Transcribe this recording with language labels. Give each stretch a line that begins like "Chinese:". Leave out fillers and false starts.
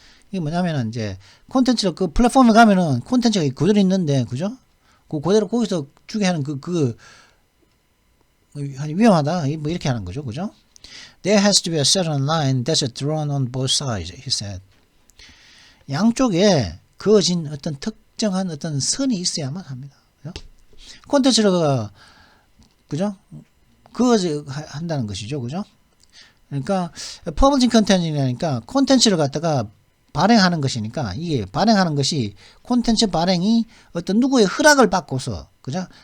Korean: 이게 뭐냐면은 이제 콘텐츠를 그 플랫폼에 가면은 콘텐츠가 그대로 있는데 그죠? 그 그대로 거기서 주게 하는 위험하다. 뭐 이렇게 하는 거죠. 그죠?
English: There has to be a certain line that's drawn on both sides, he said.
Korean: 양쪽에 그어진 어떤 특정한 어떤 선이 있어야만 합니다. 그죠? 콘텐츠를 그죠? 그거 한다는 것이죠. 그죠? 그러니까 퍼블링 컨텐츠라니까 콘텐츠를 갖다가 발행하는 것이니까 이게 발행하는 것이 콘텐츠 발행이 어떤 누구의 허락을 받고서 그죠?